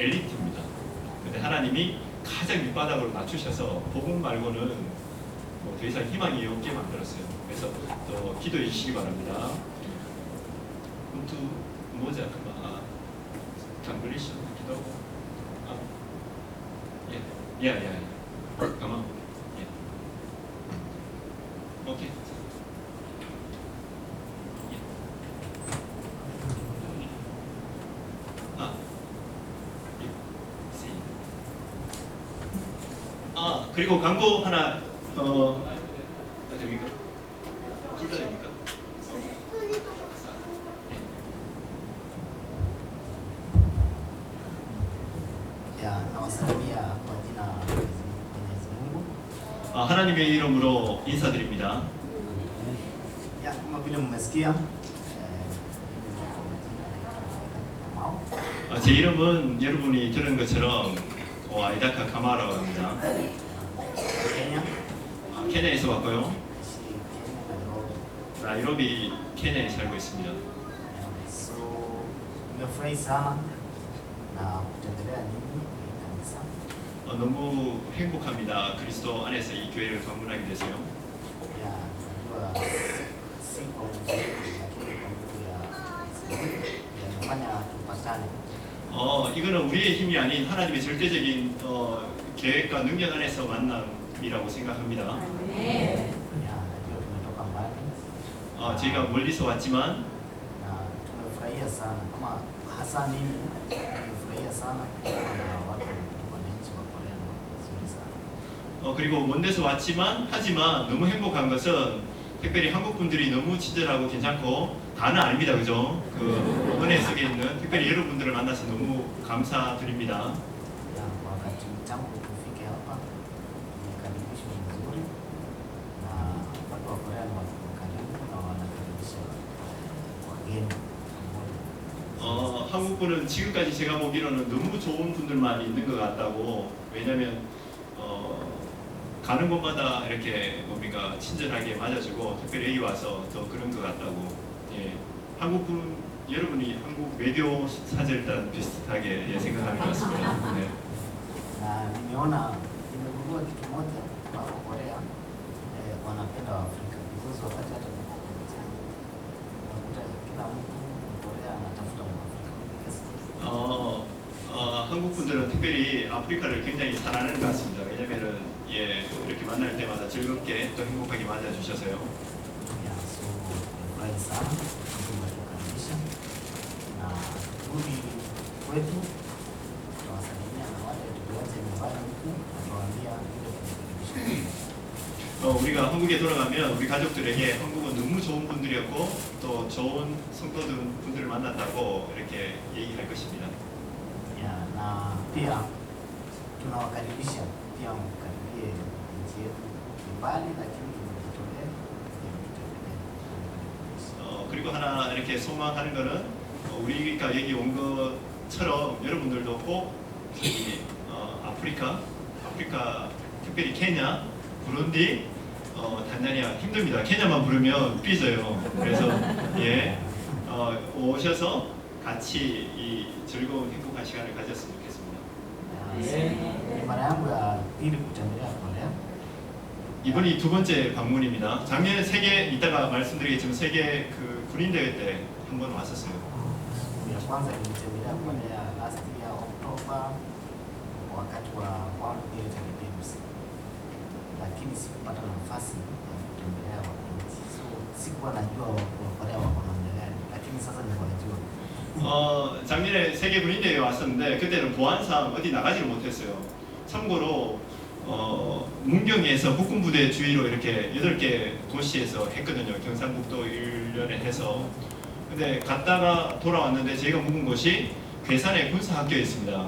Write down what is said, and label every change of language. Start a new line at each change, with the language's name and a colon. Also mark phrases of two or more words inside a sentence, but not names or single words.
Korean: 엘리트입니다. 근데 하나님이 가장 밑바닥으로 낮추셔서 복음 말고는 뭐 더 이상 희망이 없게 만들었어요. 그래서 또 기도해 주시기 바랍니다. 또 뭐자 그만 장글리시 기도하고.
English: Yeah. Come on. Yeah. Okay. Yeah. Yeah. See.
Korean: 그리고 광고 하나 됩니까? 둘 다 됩니까?
Swahili: Ya, nawasalimia kwa jina la Mwenyezi Mungu.
Korean: 하나님의 이름으로 인사드립니다.
Swahili: Ya, kama vile mmesikia
Korean: 제 이름은 여러분이 들은 것처럼 아이다카 카마라고 합니다.
Swahili: Kenya,
Korean: 케냐에서 왔고요.
Swahili: naishi Kenya, Nairobi.
Korean: 나이로비 케냐에 살고 있습니다.
Swahili: So nimefurahi sana na kutembelea nyinyi kwenye kanisa.
Korean: 너무 행복합니다. 그리스도 안에서 이 교회를 방문하게 돼서요.
Swahili: Ya, najua si kwa nguvu yetu, lakini kwa nguvu ya Mungu yanafanya tupatane.
Korean: 이거는 우리의 힘이 아닌 하나님의 절대적인 계획과 능력 안에서 만남이라고 생각합니다.
Swahili: Ya, najua tumetoka mbali
Korean: 저희가 멀리서 왔지만
Swahili: na tumefurahia sana, kama hasa mimi nimefurahia sana na watu wananchi wa Korea na wazuri sana.
Korean: 그리고 먼 데서 왔지만 하지만 너무 행복한 것은 특별히 한국 분들이 너무 친절하고 괜찮고 다는 아닙니다, 그죠? 그 은혜 속에 있는 특별히 여러분들을 만나서 너무 감사드립니다.
Swahili: Ya, kwa wakati tangu tufike hapa tumekaribishwa vizuri na watu wa Korea ni watu wakarimu na wanakaribisha wageni pamoja.
Korean: 한국 분은 지금까지 제가 보기로는 너무 좋은 분들만 있는 것 같다고. 왜냐면 가는 곳마다 이렇게 뭡니까 친절하게 맞아주고 특별히 여기 와서 더 그런 것 같다고. 예, 한국 분 여러분이 한국 외교 사절단 비슷하게 생각하는 것 같습니다. 네.
Swahili: Na nimeona nimegundua kitu moja kwa Korea wanapenda Waafrika because wakati hata unakuta kila mtu Korea anatafuta Mwafrika.
Korean: 한국 분들은 특별히 아프리카를 굉장히 사랑하는 것 같습니다. 왜냐면은 이렇게 만날 때마다 즐겁게 또 행복하게 맞아주셔서요.
Swahili: Ya, so nimefurahi sana kutukaribisha na tukirudi kwetu tutawasalimia na wale tuliwacha nyumbani huku tutawaambia vile tumekaribisha.
Korean: 우리가 한국에 돌아가면 우리 가족들에게 한국은 너무 좋은 분들이었고 또 좋은 성도들 분들을 만났다고 이렇게 얘기할 것입니다.
Swahili: Ya, na pia tunawakaribisha pia mkaribie nchi yetu ni mbali, lakini tumejitolea ili tutembelee.
Korean: 그리고 하나 이렇게 소망하는 거는 우리가 여기 온 것처럼 여러분들도 꼭 저기 아프리카 특별히 케냐, 부룬디, 단자니아 힘듭니다. 케냐만 부르면 삐져요. 그래서 예 오셔서 같이 이 즐거운 행복한 시간을 가졌으면 좋겠습니다.
Swahili: Ni mara yangu ya pili kutembelea Korea.
Korean: 이번이 두 번째 방문입니다. 작년에 세계 이따가 말씀드리겠지만 세계 그 군인 대회 때 한 번 왔었어요.
Swahili: Siku ya kwanza nilitembelea Korea
English: last year October
Swahili: wakati wa World Military Games, lakini sikupata nafasi ya kutembelea wananchi, so sikuwa najua Wakorea wako namna gani, lakini sasa nimewajua.
Korean: 작년에 세계 군인 대회 왔었는데 그때는 보안상 어디 나가지를 못했어요. 참고로 문경에서 국군부대 주위로 이렇게 8개 도시에서 했거든요. 경상북도 1년에 해서. 근데 갔다가 돌아왔는데 제가 묵은 곳이 괴산의 군사학교에 있습니다.